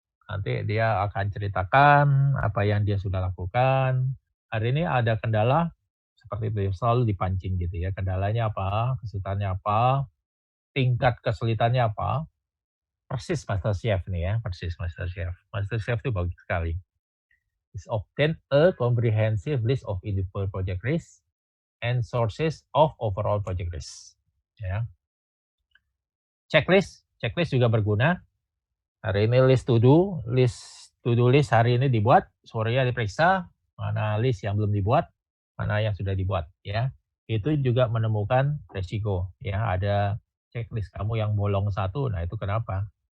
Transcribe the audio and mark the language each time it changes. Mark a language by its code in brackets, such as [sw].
[id] Nanti dia akan ceritakan apa yang dia sudah lakukan. Hari ini ada kendala, seperti itu, selalu dipancing gitu ya. Kendalanya apa, kesulitannya apa, tingkat kesulitannya apa. Persis Master Chef nih ya, persis Master Chef. Master Chef itu bagus sekali. [en] Is obtain a comprehensive list of individual project risks and sources of overall project risk. [id] Ya. Checklist juga berguna. Hari ini list to do list hari ini dibuat, sorenya diperiksa, mana list yang belum dibuat, mana yang sudah dibuat ya. Itu juga menemukan resiko ya, ada checklist kamu yang bolong satu, nah itu kenapa?